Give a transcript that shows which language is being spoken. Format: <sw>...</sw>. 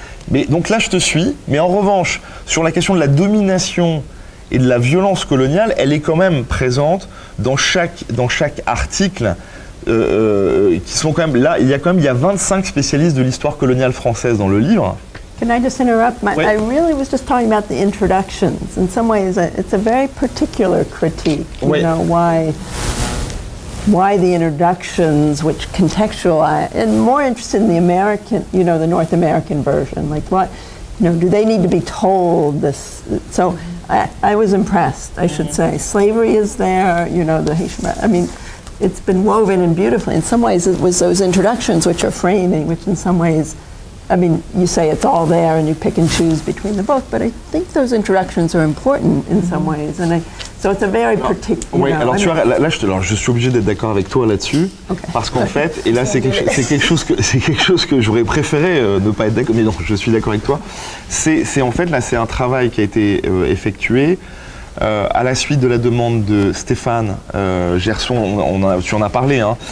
<fr>Mais donc là, je te suis, mais en revanche, sur la question de la domination et de la violence coloniale, elle est quand même présente dans chaque article. Qui sont quand même là, il y a 25 spécialistes de l'histoire coloniale française dans le livre.</fr> <en>Can I just interrupt?</en> <fr>Oui.</fr> <en>I really was just talking about the introductions. In some ways, it's a very particular critique.</en> <fr>Oui.</fr> <en>You know, why the introductions, which contextualize, and more interested in the American, you know, the North American version. Like, what, you know, do they need to be told this? So I was impressed, I should say. Slavery is there, you know, the Haitian, I mean, it's been woven in beautifully. In some ways, it was those introductions which are framing, which in some ways, I mean, you say it's all there and you pick and choose between the book, but I think those introductions are important in some ways. And so it's a very particular.</en> <fr>Oui, alors tu vois, là, je suis obligé d'être d'accord avec toi là-dessus, parce qu'en fait, et là c'est quelque chose que j'aurais préféré ne pas être d'accord, mais non, je suis d'accord avec toi. C'est en fait là, c'est un travail qui a été effectué. À la suite de la demande de Stéphane Gerson, tu en as parlé, hein.</fr>